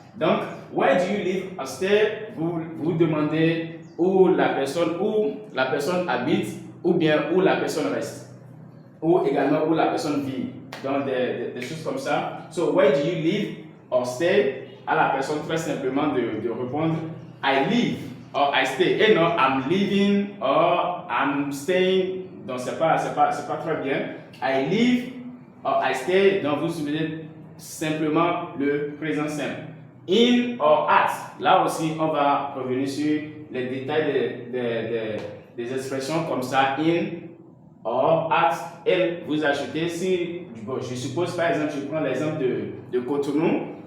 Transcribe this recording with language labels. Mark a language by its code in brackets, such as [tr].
[en] Donc, where do you live or stay? [fr] Vous demandez où la personne habite ou bien où la personne reste. Ou également où la personne vit. Donc, des choses comme ça. [en] So, where do you live or stay? [fr] À la personne très simplement de répondre [en] I live or I stay. [fr] Et non, [en] I'm living or I'm staying. [fr] Donc, c'est pas très bien. [en] I live or I stay. [fr] Donc, vous souvenez simplement le présent simple. [en] In or at. [fr] Là aussi, on va revenir sur les détails des expressions comme ça. [en] In or at. [fr] Et vous ajoutez si, bon, je suppose par exemple, je prends l'exemple de Cotonou.